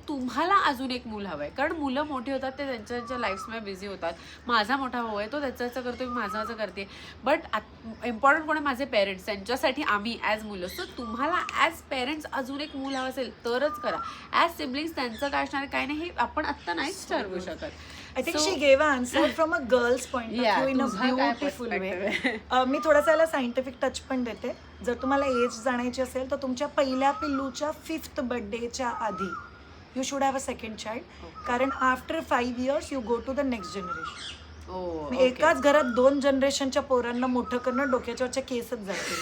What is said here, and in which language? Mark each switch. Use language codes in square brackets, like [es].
[mr] तुम्हाला अजून एक मूल हवं आहे कारण मुलं मोठी होतात ते त्यांच्या त्यांच्या लाईफमध्ये बिझी होतात. माझा मोठा भाऊ आहे तो त्याचं करतो मी माझं करते. [en] but important [mr] कोण आहे माझे पेरेंट्स त्यांच्यासाठी आम्ही ॲज मुलं. सो तुम्हाला ॲज पेरेंट्स अजून एक मूल हवं असेल तरच करा. ॲज सिबलिंग्स त्यांचं काय असणार काय नाही हे आपण आत्ता नाहीच ठरवू शकत. [en] I think she gave an answer from a girl's point of view in a beautiful way. [mr] मी थोडासा याला सायंटिफिक टच पण देते. जर तुम्हाला एज जाणायची असेल तर तुमच्या पहिल्या पिल्लूच्या 5th बर्थडेच्या आधी [en] You should have a second child कारण after 5 years you go to the next generation. [mr] एकाच घरात 2 जनरेशनच्या पोरांना मोठं करणं डोक्याच्या वरच्या केसच जातील.